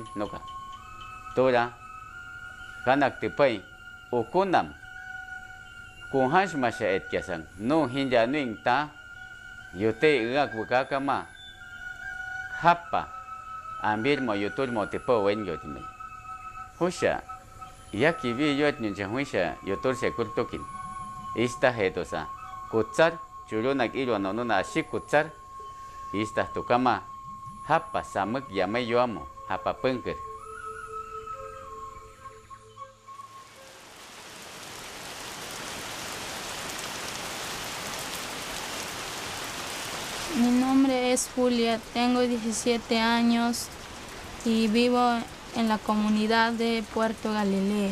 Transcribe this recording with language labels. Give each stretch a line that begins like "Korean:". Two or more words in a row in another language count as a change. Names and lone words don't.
Aguaruna: noka tora kanak tepai ukunam kuhash masha et kiasang no hinja nuing ta yote uak bukaka ma hapa ambil mo yutur mo tepo wen yotimai husha yaki vi yuat nyuncha husha yutur se kurtokin ista heto sa kutsar churunak ilo nonuna ashik kutsar ista tukama hapa samek yamay yoamo hapa pengker.
Spanish: Mi nombre es Julia, tengo 17 años y vivo en la comunidad de Puerto Galilea.